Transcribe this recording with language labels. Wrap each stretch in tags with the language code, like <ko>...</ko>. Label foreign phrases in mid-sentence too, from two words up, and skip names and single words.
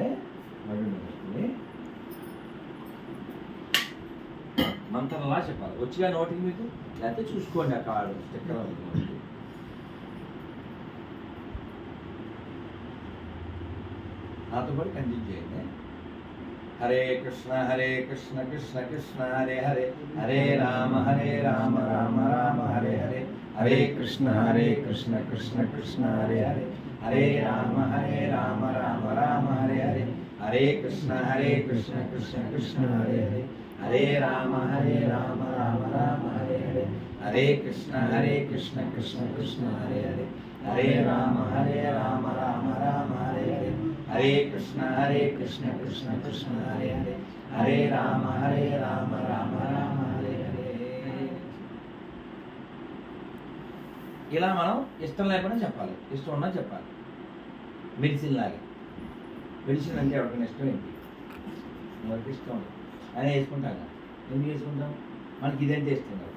<te>నడుము నిలబెట్టుకుని మంత్రంలా చెప్పాలి. వచ్చిగా నోటికి మీకు లేకపోతే చూసుకోండి ఆ</te> <en>card sticker</en> <te>నాతో పాటు కంటిన్యూ చేయండి. హరే కృష్ణ కృష్ణ కృష్ణ హరే హరే హరే రామ రామ రామ హరే హరే హరే కృష్ణ కృష్ణ కృష్ణ హరే హరే హరే రామ రామ రామ హరే హరే హరే కృష్ణ కృష్ణ కృష్ణ హరే హరే హరే రామ రామ రామ హరే హరే హరే కృష్ణ కృష్ణ కృష్ణ హరే హరే హరే రామ రామ రామ హరే హరే హరే కృష్ణ కృష్ణ కృష్ణ హరే హరే హరే రామ రామ రామ హరే హరే. ఇలా మనం ఇష్టం లేకుండా చెప్పాలి, ఇష్టం ఉన్నా చెప్పాలి. మెడిసిన్ లాగా. మెడిసిన్ అంటే ఎవరికైనా ఇష్టం ఏంటి? ఎవరికి ఇష్టం ఉండదు అని వేసుకుంటాం కదా. ఎందుకు వేసుకుంటాం? మనకి ఇదంటే ఇష్టం కాదు.</te>